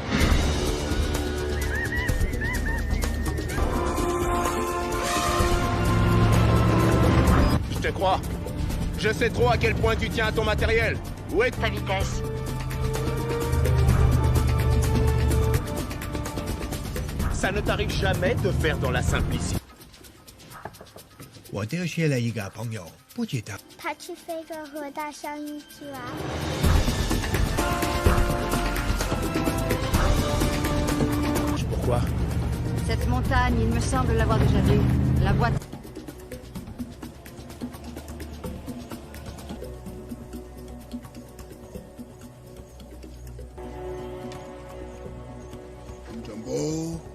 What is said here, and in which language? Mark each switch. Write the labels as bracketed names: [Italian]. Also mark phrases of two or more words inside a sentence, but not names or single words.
[French] Je te crois. Je sais trop à quel point tu tiens à ton matériel. Où est ta vitesse? Ça ne t'arrive jamais de faire dans la simplicité. [Chinese] 我丢失了一个朋友，不知道。他去非洲和大象一起玩。 [French] Pourquoi? Cette montagne, il me semble l'avoir déjà vue. La boîte... Jumbo.